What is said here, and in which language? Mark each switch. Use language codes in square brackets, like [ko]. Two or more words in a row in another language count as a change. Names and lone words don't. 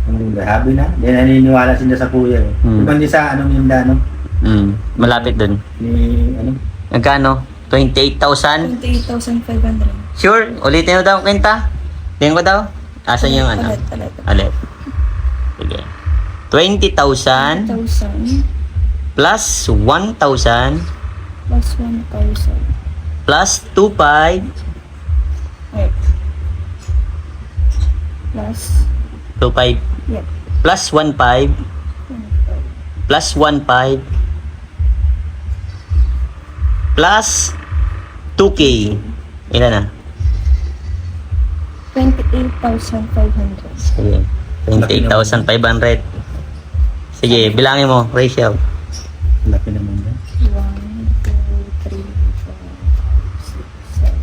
[tl] Sabi na, hindi naniniwala sila sa kuya eh. Ibang di sa ninda, Malapit dun. ni, Magkano? 28,000? 28,500. Sure? Ulitin mo daw, Quinta? Tingin ko daw? Asan yung ano? Ulit. Sige. 20,000 1,000 plus 1,000 plus 1,000. plus 2,500 [en] Right. Plus, 2,500 yep. plus 1,500 plus 1,500 plus 2K. [tl] Ilan na? 28,500. Sige. 28,500. Sige, bilangin mo, Rachel. laki naman yan. 1, 2, 3, 4, 5, 6, 7.